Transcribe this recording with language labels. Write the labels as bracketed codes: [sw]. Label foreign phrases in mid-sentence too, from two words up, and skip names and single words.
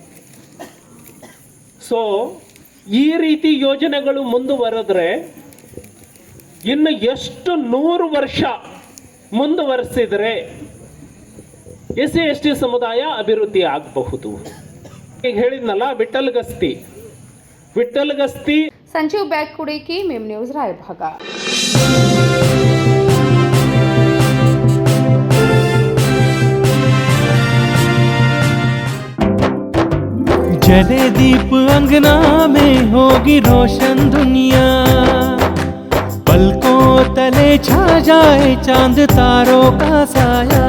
[kn] ಸೊ ಈ ರೀತಿ ಯೋಜನೆಗಳು ಮುಂದುವರೆದ್ರೆ ಇನ್ನು ಎಷ್ಟು 100 ವರ್ಷ ಮುಂದುವರೆಸಿದರೆ SC/ST ಸಮುದಾಯ ಅಭಿವೃದ್ಧಿ ಆಗಬಹುದು. ಈಗ ಹೇಳಿದ್ನಲ್ಲ, ವಿಠ್ಠಲ್ ಗಸ್ತಿ. ಸಂಜೀವ್ ಬ್ಯಾಗ್ಕುಡಿಕಿ, ಮಿಮ್ ನ್ಯೂಸ್, ರಾಯಭಾಗ. [hi] जले दीप अंगना में होगी रोशन दुनिया, पलकों तले छा जाए चांद तारों का साया,